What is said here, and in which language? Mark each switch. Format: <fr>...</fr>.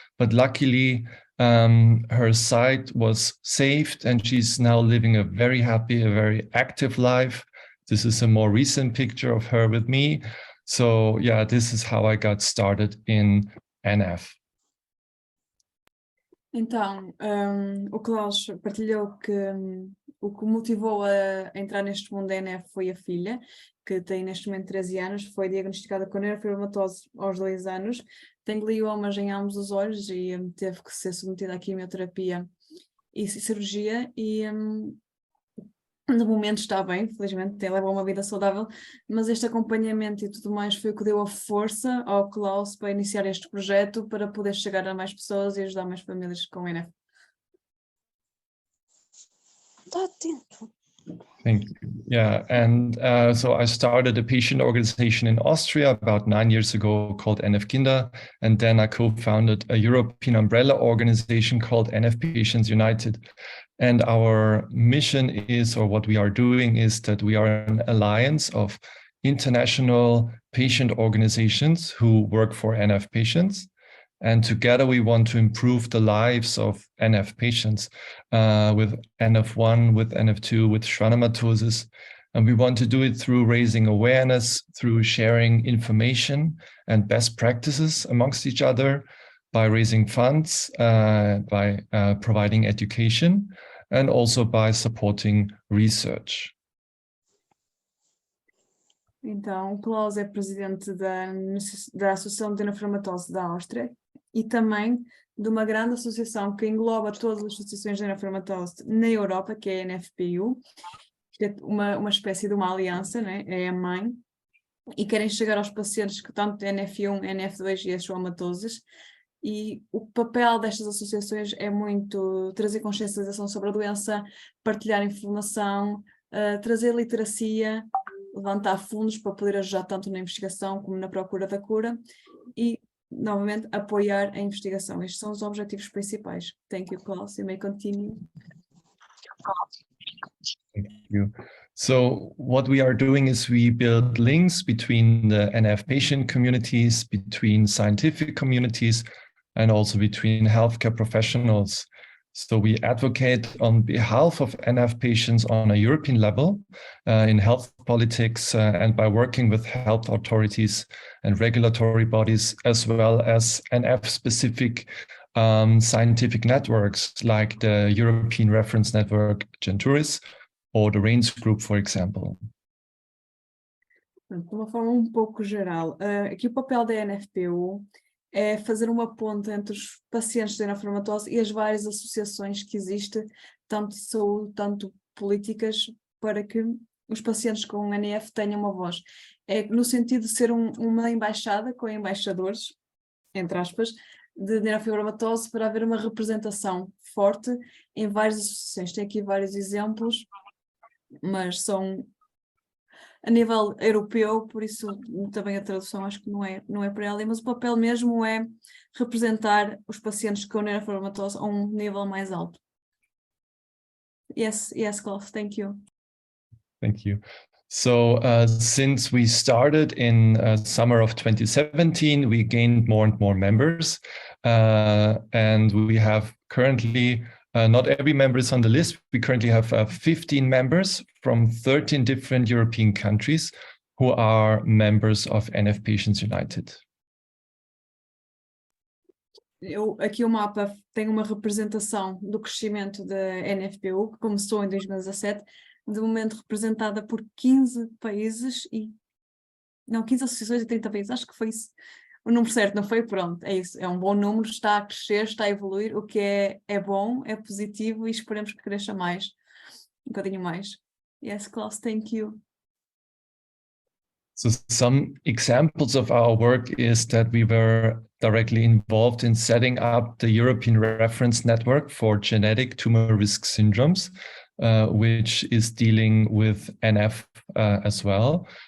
<en>But luckily, her sight was saved and she's now living a very happy, a very active life. This is a more recent picture of her with me. So yeah, this is how I got started in NF.</en> <pt>Então, o Claas partilhou que o que o motivou a entrar neste mundo da NF foi a filha, que tem neste momento 13 anos, foi diagnosticada com neurofibromatose aos 2 anos, tem gliomas em ambos os olhos e teve que ser submetida à quimioterapia e cirurgia, e De momento está bem, felizmente tem leva uma vida saudável, mas este acompanhamento e tudo mais foi o que deu a força ao Klaus para iniciar este projeto, para poder chegar a mais pessoas e ajudar mais famílias com NF. Está atento.</pt> <en>Thank you. Yeah, and so I started a patient organization in Austria about 9 years ago called NF Kinder, and then I co-founded a European umbrella organization called NF Patients United. And our mission is, or what we are doing is that we are an alliance of international patient organizations who work for NF patients. And together we want to improve the lives of NF patients with NF1, with NF2, with schwannomatosis. And we want to do it through raising awareness, through sharing information and best practices amongst each other, by raising funds, by providing education, and also by supporting research.</en> <pt>Então, o Klaus é presidente da Associação de Neurofibromatose da Áustria e também de uma grande associação que engloba todas as associações de neurofibromatose na Europa, que é a NFPU, que é uma espécie de uma aliança, né? É a mãe, e querem chegar aos pacientes que tanto têm NF1, NF2 e as schwannomatoses. E o papel destas associações é muito trazer consciencialização sobre a doença, partilhar informação, trazer literacia, levantar fundos para poder ajudar tanto na investigação como na procura da cura e, novamente, apoiar a investigação. Estes são os objetivos principais.</pt> <en>Thank you, Klaus. You may continue. Thank you. So what we are doing is we build links between the NF patient communities, between scientific communities, and also between healthcare professionals. So we advocate on behalf of NF patients on a European level in health politics and by working with health authorities and regulatory bodies, as well as NF-specific scientific networks like the European Reference Network Juntos or the RAINS Group, for example.</en> <pt>De uma forma pouco geral, aqui o papel da NFPU é fazer uma ponte entre os pacientes de neurofibromatose e as várias associações que existem, tanto de saúde, tanto políticas, para que os pacientes com NF tenham uma voz. É no sentido de ser uma embaixada com embaixadores, entre aspas, de neurofibromatose, para haver uma representação forte em várias associações. Tem aqui vários exemplos, mas são a nível europeu, por isso também a tradução acho que não é para ela, mas o papel mesmo é representar os pacientes com neurofibromatose a um nível mais alto.</pt> <en>Yes, Klaus, thank you. Thank you. So since we started in summer of 2017, we gained more and more members, and we have currently not every member is on the list. We currently have 15 members from 13 different European countries who are members of NF Patients United.</en> <pt>Aqui o mapa tem uma representação do crescimento da NFPU, que começou em 2017, de momento representada por 15 países 15 associações e 30 países, acho que foi isso. O número certo, não foi? Pronto, é isso. É um bom número, está a crescer, está a evoluir, o que é bom, é positivo e esperemos que cresça mais, um bocadinho mais.</pt> <en>Yes, Klaus, thank you. So some examples of our work is that we were directly involved in setting up the European Reference Network for Genetic Tumor Risk Syndromes, which is dealing with NF as well.</en>